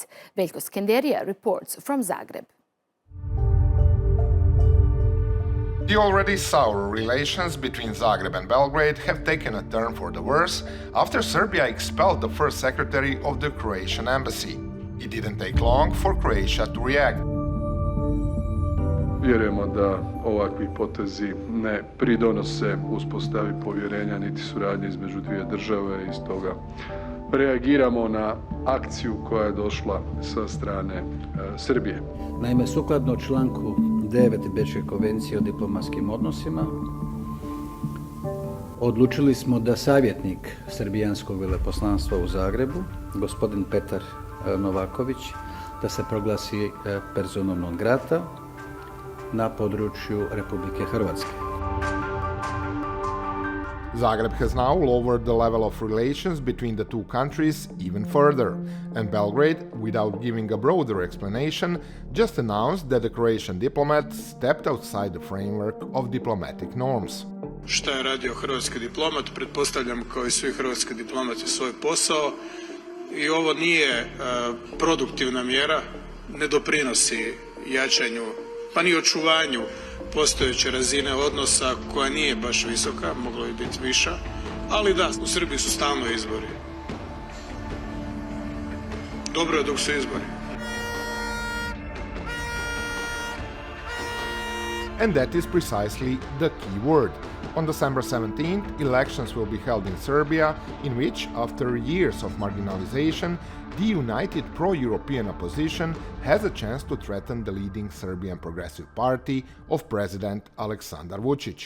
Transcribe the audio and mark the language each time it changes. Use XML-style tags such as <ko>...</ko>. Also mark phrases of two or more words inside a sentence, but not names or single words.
<en>Veljko Skenderija reports from Zagreb. The already sour relations between Zagreb and Belgrade have taken a turn for the worse after Serbia expelled the first secretary of the Croatian embassy. It didn't take long for Croatia to react.</en> <hr>Vjerujemo da ovakvi potezi ne pridonose uspostavi povjerenja niti suradnje između dvije države i stoga reagiramo na akciju koja je došla sa strane Srbije. Naime, sukladno članku 9 Bečke konvencije o diplomatskim odnosima, odlučili smo da savjetnik srbijanskog veleposlanstva u Zagrebu, gospodin Petar Novakovic, da se proglasi</hr> <la>personom non grata</la> <hr>na području Republike Hrvatske.</hr> <en>Zagreb has now lowered the level of relations between the two countries even further, and Belgrade, without giving a broader explanation, just announced that the Croatian diplomat stepped outside the framework of diplomatic norms.</en> <hr>Šta je radio hrvatski diplomat? Pretpostavljam kao i svi hrvatski diplomati svoj posao i ovo nije produktivna mjera, ne doprinosi jačanju pa ni očuvanju postojeće razine odnosa koja nije baš visoka, moglo je biti viša, ali da, u Srbiji su stalno izbori. Dobro je dok su izbori.</hr> <en>And that is precisely the key word. On December 17th, elections will be held in Serbia, in which, after years of marginalization, the united pro-European opposition has a chance to threaten the leading Serbian Progressive Party of President Aleksandar Vučić.</en>